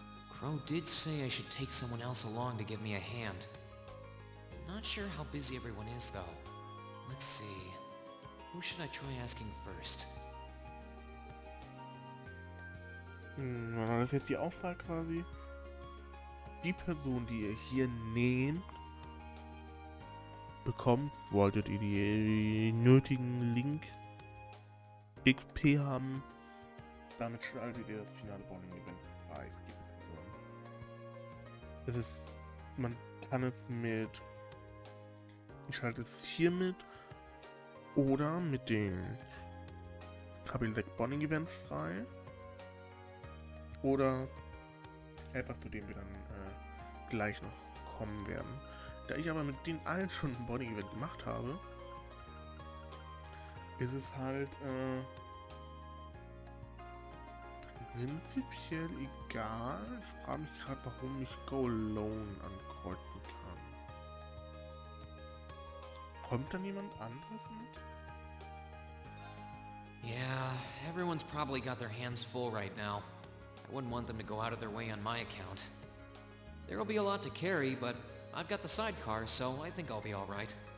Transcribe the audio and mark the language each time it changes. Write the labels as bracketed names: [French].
[English] Crow did say I should take someone else along to give me a hand. Not sure how busy everyone is, though. Let's see. Who should I try asking first? [German] Das ist jetzt die Auswahl quasi. Die Person, die ihr hier nehmt, bekommt, wolltet ihr die nötigen Link XP haben. Damit schaltet ihr das finale Bonding-Event frei für diese Person. Man kann es mit, ich schalte es hiermit oder mit den Kapitel 6 Bonding-Events frei oder etwas, zu dem wir dann gleich noch kommen werden. Da ich aber mit den allen schon ein Bonding-Event gemacht habe, ist es halt prinzipiell egal. Ich frage mich gerade, warum ich Go Alone ankreuzen kann. Kommt dann jemand anderes mit? [English] Yeah, everyone's probably got their hands full right now. I wouldn't want them to go out of their way on my account. There'll be a lot to carry, but I've got the sidecar, so I think I'll be alright.